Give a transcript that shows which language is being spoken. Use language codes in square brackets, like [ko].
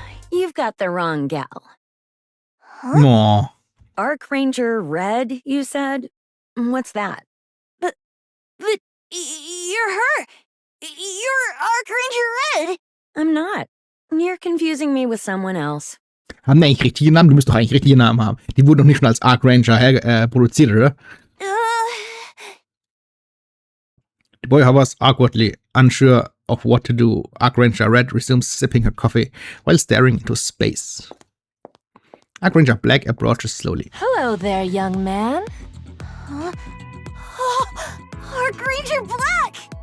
[en] You've got the wrong gal. Aww. Arc Ranger Red, you said? What's that? But you're her. You're Arc Ranger Red. I'm not. You're confusing me with someone else. [de] Haben die eigentlich richtige Namen? Du musst doch eigentlich richtige Namen haben. Die wurden doch nicht schon als Arc Ranger produziert, oder? [en] The boy hovers awkwardly, unsure of what to do. Arc Ranger Red resumes sipping her coffee while staring into space. Arc Ranger Black approaches slowly. Hello there, young man. Huh? Arc Ranger Black!